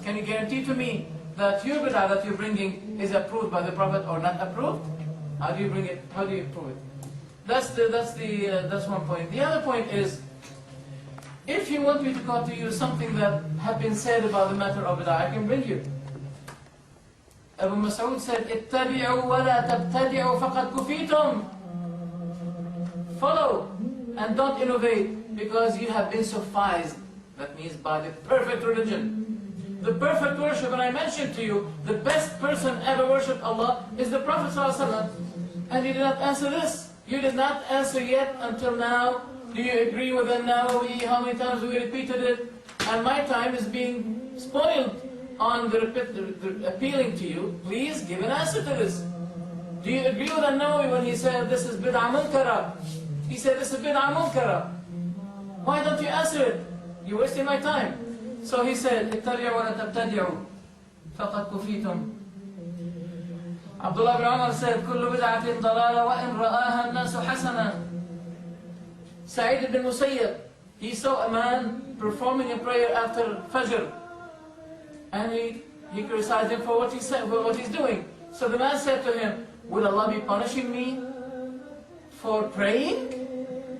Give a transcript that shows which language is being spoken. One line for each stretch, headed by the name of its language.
English: Can you guarantee to me that your bid'ah that you're bringing is approved by the Prophet or not approved? How do you bring it? How do you prove it? That's one point. The other point is, if you want me to go to you something that had been said about the matter of bid'ah, I can bring you. Abu Mas'ud said,
Arabic: اتبعوا ولا تبتدعوا فقد كفيتم.
English: Follow and don't innovate because you have been sufficed. That means by the perfect religion. The perfect worship, and I mentioned to you, the best person ever worshipped Allah is the Prophet ﷺ. And he did not answer this. You did not answer yet until now. Do you agree with the Nawawi? How many times we repeated it? And my time is being spoiled on the appealing to you. Please give an answer to this. Do you agree with the Nawawi when he said this is bid'ah munkara? He said this is bid'ah munkara. Why don't you answer it? You're wasting my time. So he said,
Arabic: اتبعوا ولا تبتدعوا فقد كفيتم.
English: Abdullah ibn Umar said,
Arabic: كل بدعة ضلالة وإن رآها الناس حسنا.
English: Sa'id ibn Musayyib, he saw a man performing a prayer after Fajr. And he criticized him for what he said, for what he's doing. So the man said to him, would Allah be punishing me for praying?